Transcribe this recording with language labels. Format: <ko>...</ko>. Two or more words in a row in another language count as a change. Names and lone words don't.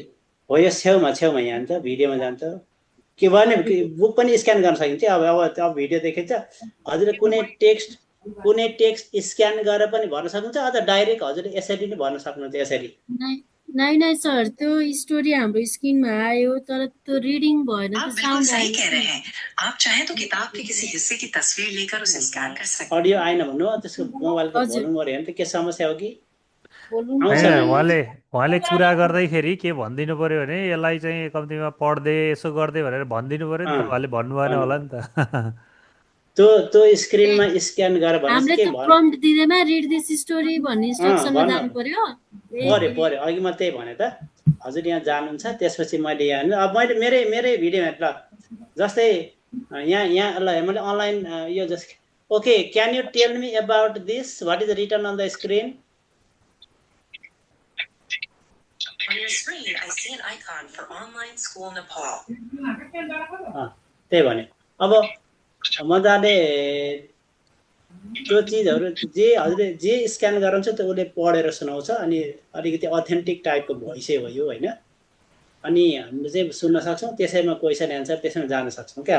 <ne>हो यो छेउमा यहाँ त भिडियोमा जान्छ। के भने बुक पनि स्क्यान गर्न सकिन्छ। अब भिडियो देखिन्छ। हजुरले कुनै</ne> <en>text scan</en> <ne>गरेर पनि भर्न सक्नुहुन्छ, अथवा डाइरेक्ट हजुरले यसरी नै भर्न सक्नुहुन्छ। यसरी नहीं सर, त्यो स्टोरी हाम्रो स्क्रिनमा आयो तर त्यो रिडिङ भएन,</ne> <hi>आप</hi> <ne>त्यो बिल्कुल साउन्ड सही आयो।</ne> <hi>कह रहे हैं। आप चाहें तो किताब के किसी हिस्से की तस्वीर लेकर उसे स्कैन कर सकते हैं।</hi> <ne>अडियो आएन भन्नु, त्यसको मोबाइलको हजुर। भोल्युम गऱ्यो भने त के समस्या हो कि? बोल्नु आउँछ होइन, नि। उहाँले कुरा गर्दैखेरि के भनिदिनु पर्यो भने यसलाई चाहिँ कम्तीमा पढ्दै यसो गर्दै भनेर भनिदिनु पर्यो नि त। उहाँले भन्नु भएन होला नि त। त्यो स्क्रिनमा स्क्यान गरेर भनेपछि हामीले के त्यो भन्नु प्रम्प्ट दिँदैमा</ne> <en>read this story</en> <ne>भन्ने इन्स्ट्रक्सनमा भन्नु। जानु पर्यो। पर्यो अघि म त्यही भने त। हजुर यहाँ जानुहुन्छ, त्यसपछि मैले यहाँ अब मैले मेरै भिडियोमा ल जस्तै यहाँ ल मैले अनलाइन यो</ne> <en>just okay, can you tell me about this, what is written on the screen? On your screen, I see an icon for online school Nepal.</en> <ne>त्यही भने अब मजाले त्यो चिजहरू जे हजुरले जे स्क्यान गराउँछ त्यो उसले पढेर सुनाउँछ। अनि अलिकति अथेन्टिक टाइपको भोइसै हो यो होइन। अनि हामीले चाहिँ सुन्न सक्छौँ, त्यसैमा</ne> <en>question answer</en> <ne>त्यसैमा जान सक्छौँ क्या।</ne>